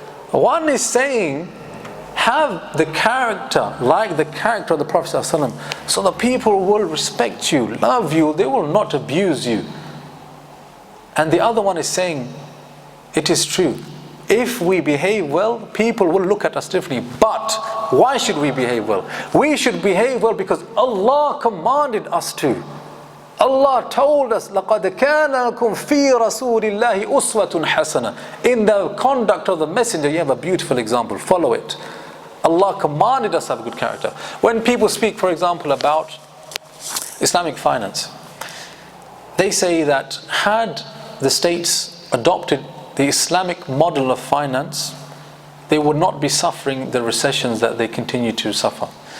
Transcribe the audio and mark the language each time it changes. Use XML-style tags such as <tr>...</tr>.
<en>One is saying, have the character like the character of the Prophet ﷺ, so the people will respect you, love you, they will not abuse you. And the other one is saying, it is true, if we behave well, people will look at us differently. But why should we behave well? We should behave well because Allah commanded us to. Allah told us,</en> <ar>لَقَدْ كَانَ لَكُمْ فِي رَسُولِ اللَّهِ أُسْوَةٌ حَسَنَةٌ.</ar> <en>In the conduct of the messenger, you have a beautiful example. Follow it. Allah commanded us to have good character. When people speak, for example, about Islamic finance, they say that had the states adopted the Islamic model of finance, they would not be suffering the recessions that they continue to suffer.</en>